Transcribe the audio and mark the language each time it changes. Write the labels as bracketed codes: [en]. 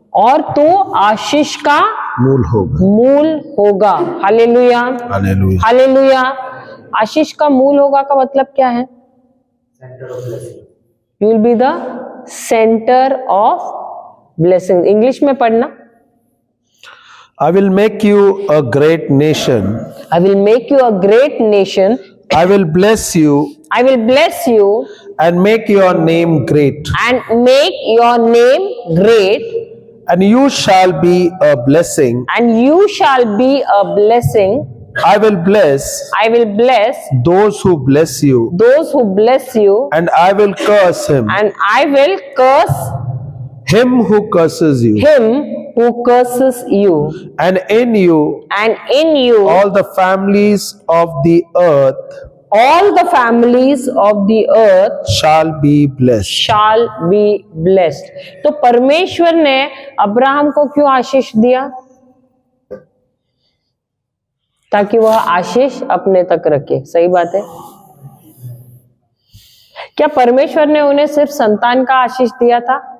[hi] और तू आशीष का मूल होगा। मूल होगा। Hallelujah, hallelujah. हालेलुया। आशीष का मूल होगा का मतलब क्या है? [en] You will be the centre of blessing. [hi] English में पढ़ना। [en] I will make you a great nation. I will make you a great nation. I will bless you I will bless you and make your name great. and make your name great, And you shall be a blessing. and you shall be a blessing. I will bless I will bless those who bless you, those who bless you, and I will curse him, and I will curse him who curses you. him who curses you. And in you And in you all the families of the earth all the families of the earth shall be blessed. shall be blessed. [hi] तो परमेश्वर ने Abraham को क्यों आशीष दिया? ताकि वह आशीष अपने तक रखे। सही बात है। क्या परमेश्वर ने उन्हें सिर्फ संतान का आशीष दिया था?